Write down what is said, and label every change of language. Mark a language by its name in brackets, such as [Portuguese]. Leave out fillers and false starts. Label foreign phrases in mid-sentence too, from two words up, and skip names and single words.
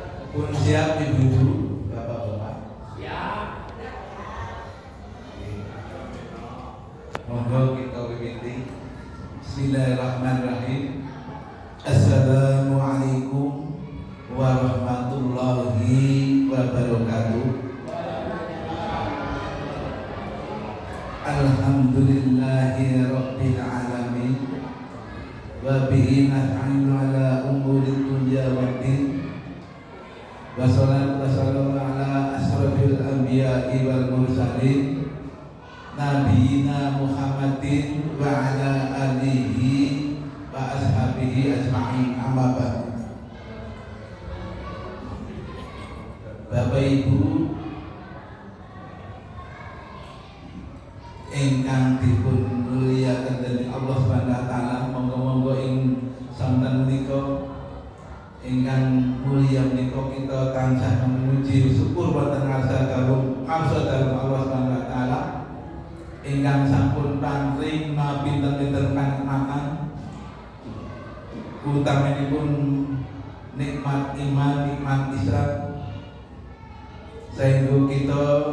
[Javanese] Pun siap ibu-ibu, bapak-bapak? Siap. Monggo kita wiwiti. [Arabic] بسم الله الرحمن الرحيم. السلام عليكم ورحمة الله وبركاته. الحمد لله رب العالمين. وبه نستعين على أمور الدنيا والدين. والصلاة والسلام على أشرف الأنبياء والمرسلين نبينا محمد وعلى آله وأصحابه أجمعين، أما بعد. [Javanese] Bapak Ibu ingkang dipun mulyakaken dening [Arabic] الله سبحانه وتعالى, [Javanese] monggo-monggo ing santen menika ingkang mulia menika kita tansah memuji syukur wonten ngarsa kawula [Arabic] الله سبحانه وتعالى [Javanese] ingkang sampun paring pinten-pinten kanikmatan, utaminipun nikmat iman, nikmat Islam, [Indonesian] sehingga kita